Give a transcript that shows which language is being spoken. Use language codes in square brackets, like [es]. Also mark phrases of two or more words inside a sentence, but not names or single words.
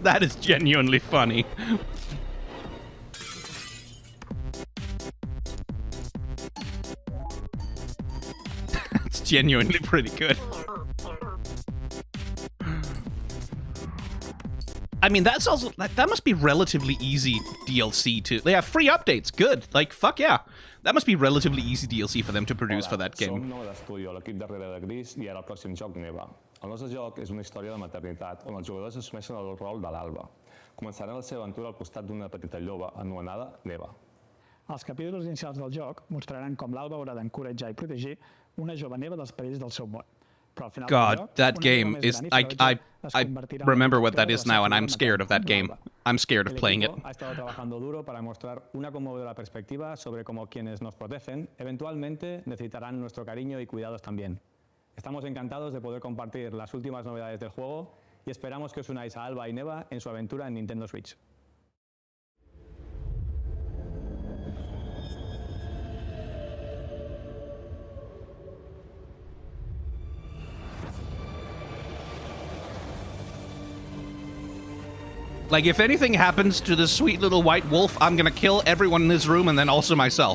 [en] That is genuinely funny. It's genuinely pretty good. I mean, that's also, that must be relatively easy DLC to... They have free updates. Good. Like, fuck yeah. That must be relatively easy DLC for them to produce for that game. [ca] Som Nova d'Estudio, l'equip darrere de Gris, i ara el pròxim joc Neva. El nostre joc és una història de maternitat, on els jugadors assumeixen el rol de l'Alba. Començaran la seva aventura al costat d'una petita lloba anomenada Neva. Els capítols inicials del joc mostraran com l'Alba haurà d'encoratjar i protegir una jove neva dels perills del seu món. [en] God, that game is... I remember what that is now, and I'm scared of that game. I'm scared of playing it. [es] Ha estado trabajando duro para mostrar una conmovedora perspectiva sobre cómo quienes nos protegen eventualmente necesitarán nuestro cariño y cuidados también. Estamos encantados de poder compartir las últimas novedades del juego y esperamos que os unáis a Alba y Neva en su aventura en Nintendo Switch. [en] Like, if anything happens to this sweet little white wolf, I'm gonna kill everyone in this room and then also myself.